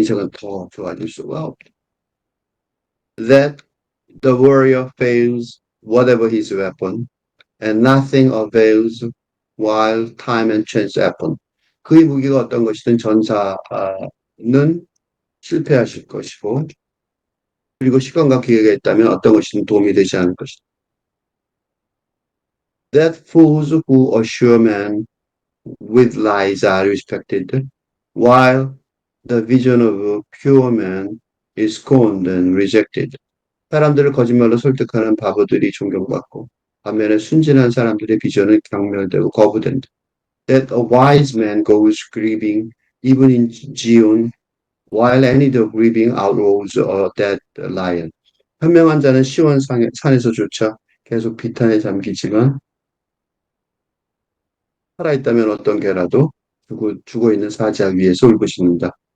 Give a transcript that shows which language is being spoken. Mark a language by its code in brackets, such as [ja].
[ko] 인생은 더 좋아질 수가 없다. [en] That the warrior fails whatever his weapon, and nothing avails while time and chance happen. [ko] 그의 무기가 어떤 것이든 전사는 실패하실 것이고, 그리고 시간과 기회가 있다면 어떤 것이든 도움이 되지 않을 것이다. [en] That fools who assure man with lies are respected, while the vision of a pure man is scorned and rejected. [ko] 사람들을 거짓말로 설득하는 바보들이 존경받고, 반면에 순진한 사람들의 비전은 경멸되고 거부된다. [en] That a wise man goes grieving even in Zion, while any the grieving outlaws a dead lion. [ko] 현명한 자는 시온 산에서조차 계속 비탄에 잠기지만 살아있다면 어떤 개라도 죽어 있는 사자 위에서 울부짖는다.